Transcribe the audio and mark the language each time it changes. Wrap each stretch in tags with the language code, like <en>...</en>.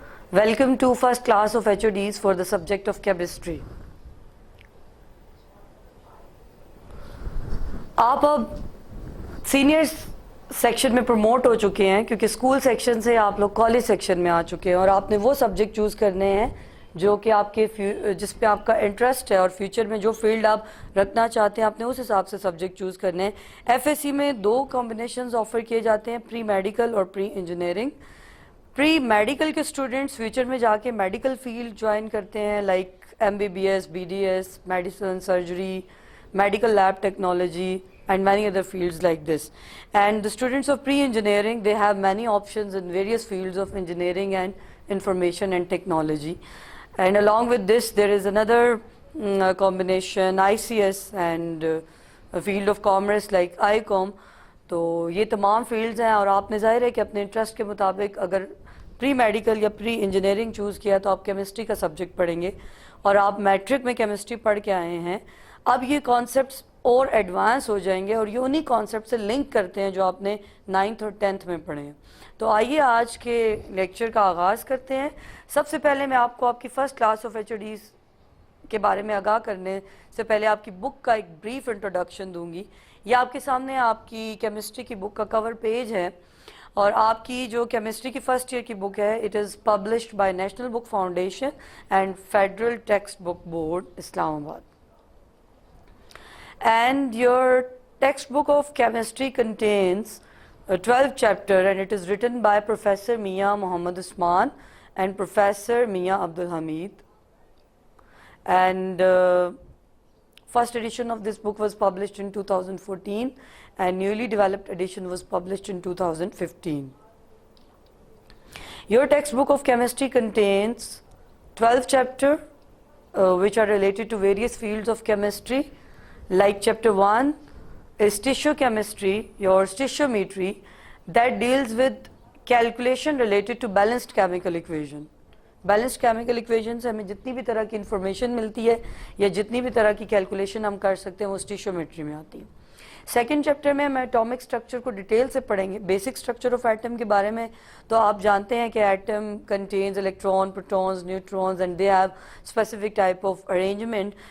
<en>Welcome to first class of HODs for the subject of chemistry.</en> <ur>آپ اب senior section میں promote ہو چکے ہیں کیونکہ اسکول سیکشن سے آپ لوگ کالج سیکشن میں آ چکے ہیں اور آپ نے وہ سبجیکٹ چوز کرنے ہیں جو کہ آپ کے جس پہ آپ کا انٹرسٹ ہے اور فیوچر میں جو فیلڈ آپ رکھنا چاہتے ہیں آپ نے اس حساب سے سبجیکٹ چوز کرنے ہیں. ایف ایس سی میں دو کمبینیشنز آفر کیے جاتے ہیں, پری میڈیکل اور پری انجینئرنگ. پری میڈیکل کے اسٹوڈنٹس فیوچر میں جا کے میڈیکل فیلڈ جوائن کرتے ہیں like MBBS, BDS, medicine, surgery,</ur> <en>medical lab technology and many other fields like this. And the students of pre-engineering, they have many options in various fields of engineering and information and technology. And along with this, there is another combination, ICS and a field of commerce like ICOM.</en> <ur>تو یہ تمام fields ہیں اور آپ نے ظاہر ہے کہ اپنے انٹرسٹ کے مطابق اگر پری میڈیکل یا پری انجینئرنگ چوز کیا تو آپ کیمسٹری کا سبجیکٹ پڑھیں گے اور آپ میٹرک میں کیمسٹری پڑھ کے آئے ہیں. اب یہ کانسیپٹس اور ایڈوانس ہو جائیں گے اور یہ انہی کانسیپٹ سے لنک کرتے ہیں جو آپ نے 9th اور 10th میں پڑھے ہیں. تو آئیے آج کے لیکچر کا آغاز کرتے ہیں. سب سے پہلے میں آپ کو آپ کی فرسٹ کلاس آف HODs کے بارے میں آگاہ کرنے سے پہلے آپ کی بک کا ایک بریف انٹروڈکشن دوں گی. یہ آپ کے سامنے آپ کی کیمسٹری کی بک کا کور پیج ہے اور آپ کی جو کیمسٹری کی فرسٹ ایئر کی بک ہے</ur> <en>it is published by National Book Foundation and Federal Textbook Board,</en> <ur>اسلام آباد.</ur> <en>And your textbook of chemistry contains 12 chapters and it is written by Professor Mia Muhammad Usman and Professor Mia Abdul Hamid. And first edition of this book was published in 2014 and newly developed edition was published in 2015. Your textbook of chemistry contains 12 chapters which are related to various fields of chemistry. Like chapter 1 is tissue chemistry, your stoichiometry, that deals with calculation related to balanced chemical equation.</en> <ur>Balanced chemical equation سے ہمیں جتنی بھی طرح کی information ملتی ہے یا جتنی بھی طرح کی کیلکولیشن ہم کر سکتے ہیں وہ stoichiometry میں آتی ہے. سیکنڈ چیپٹر میں ہم ایٹامک اسٹرکچر کو ڈیٹیل سے پڑھیں گے, بیسک اسٹرکچر آف ایٹم کے بارے میں. تو آپ جانتے ہیں کہ</ur> <en>Atom contains electron, protons, neutrons and they have specific type of arrangement.</en>